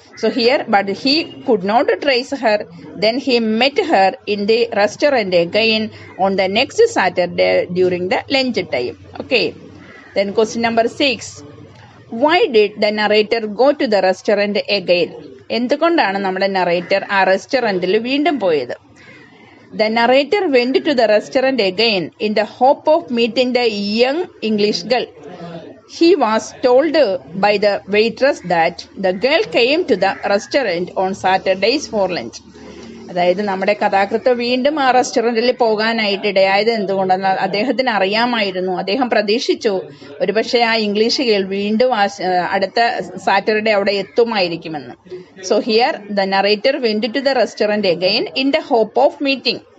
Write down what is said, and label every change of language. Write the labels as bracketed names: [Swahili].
[English] So here but he could not trace her. Then he met her in the restaurant again on the next Saturday during the lunch time. Okay, then question number 6, why did the narrator go to the restaurant again? [Malayalam] എന്തുകൊണ്ടാണ് നമ്മുടെ narrator ആ റെസ്റ്റോറന്റിൽ വീണ്ടും പോയത്? [English] The narrator went to the restaurant again in the hope of meeting the young English girl. He was told by the waitress that the girl came to the restaurant on Saturdays for lunch. [Malayalam] അതായത് നമ്മുടെ കഥാകൃത്ത് വീണ്ടും ആ റെസ്റ്റോറൻറ്റിൽ പോകാനായിട്ട് ഇടയായത് എന്തുകൊണ്ടെന്നാൽ അദ്ദേഹത്തിന് അറിയാമായിരുന്നു, അദ്ദേഹം പ്രതീക്ഷിച്ചു ഒരുപക്ഷെ ആ ഇംഗ്ലീഷ് ഗേൾ വീണ്ടും അടുത്ത സാറ്റർഡേ അവിടെ എത്തുമായിരിക്കുമെന്ന്. [English] So here the narrator went to the restaurant again in the hope of meeting.